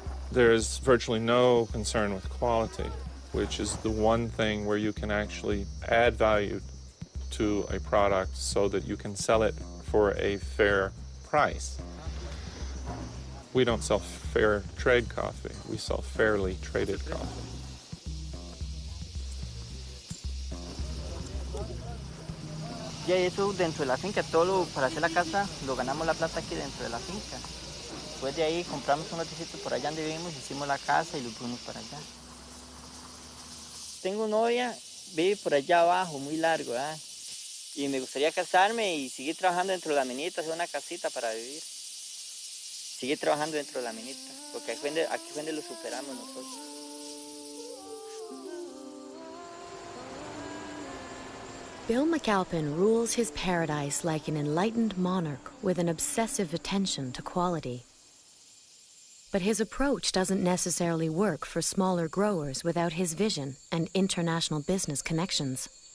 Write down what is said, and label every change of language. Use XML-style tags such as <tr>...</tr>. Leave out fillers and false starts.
<en>There's virtually no concern with quality, which is the one thing where you can actually add value to a product so that you can sell it for a fair price. We don't sell fair trade coffee, we sell fairly traded coffee.</en> <es>Ya eso dentro de la finca, para hacer la casa, lo ganamos la plata aquí dentro de la finca. Después de ahí compramos un lotecito por allá donde vivimos, hicimos la casa y lo fuimos para allá. Tengo novia, vive por allá abajo, muy largo, ¿verdad? Y me gustaría casarme y seguir trabajando dentro de la minita, hacer una casita para vivir. Seguir trabajando dentro de la minita, porque aquí fue donde lo superamos nosotros.</es> <en>Bill McAlpin rules his paradise like an enlightened monarch with an obsessive attention to quality. But his approach doesn't necessarily work for smaller growers without his vision and international business connections.</en>